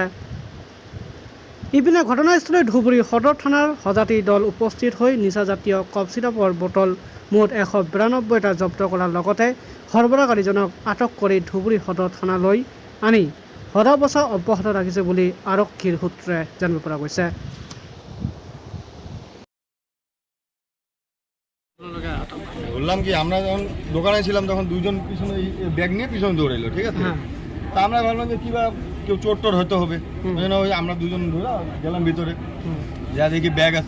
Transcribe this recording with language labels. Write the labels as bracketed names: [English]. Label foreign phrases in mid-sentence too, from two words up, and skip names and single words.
[Assamese] ইপিনে ঘটনাস্থলীত ধুবুৰী সদৰ থানাৰ সজাতি দল উপস্থিত হৈ নিচাজাতীয় [English] cough syrup [Assamese] বটল মুঠ 192টা জব্দ কৰাৰ লগতে সৰবৰাহকাৰীজনক আটক কৰি ধুবুৰী সদৰ থানালৈ আনি সোধা পোছা অব্যাহত ৰাখিছে বুলি আৰক্ষীৰ সূত্ৰে জানিব পৰা গৈছে। [Bangla] বললাম কি আমরা যখন দোকানে ছিলাম তখন দুজন পিছনে ব্যাগ নিয়ে পিছনে দৌড়াইলো, ঠিক আছে। তা আমরা ভাবলাম যে কি বা কেউ চোর টোর হয়তো হবে, ওই জন্য ওই আমরা দুজন ধরে গেলাম ভিতরে, যা দেখি ব্যাগ আছে।